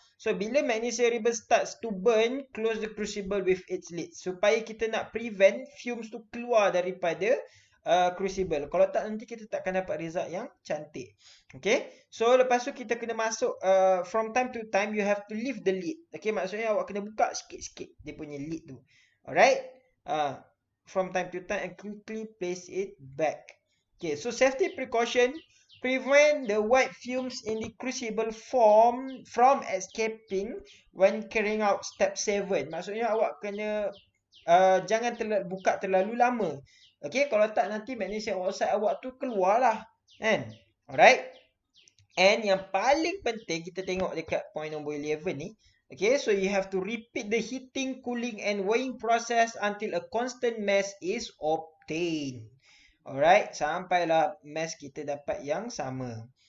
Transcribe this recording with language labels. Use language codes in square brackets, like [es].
[en] So, bila magnesium ribbon starts to burn, close the crucible with its lid. [ms] Supaya kita nak [en] prevent fumes [ms] tu keluar daripada crucible. Kalau tak, nanti kita tak akan dapat result yang cantik. [en] Okay, so [ms] lepas tu kita kena masuk [en] from time to time you have to lift the lid. [ms] Okay, maksudnya awak kena buka sikit-sikit dia punya lid tu. [en] Alright, from time to time and quickly place it back. Okay, so safety precaution: prevent the white fumes in the crucible from escaping when carrying out step 7. [ms] Maksudnya awak kena jangan buka terlalu lama. Okay, kalau tak nanti magnesium oxide awak tu keluar lah, kan? Alright. And yang paling penting kita tengok dekat point nombor 11 ni. [en] Okay, so you have to repeat the heating, cooling and weighing process until a constant mass is obtained. [ms] Alright, sampailah mass kita dapat yang sama.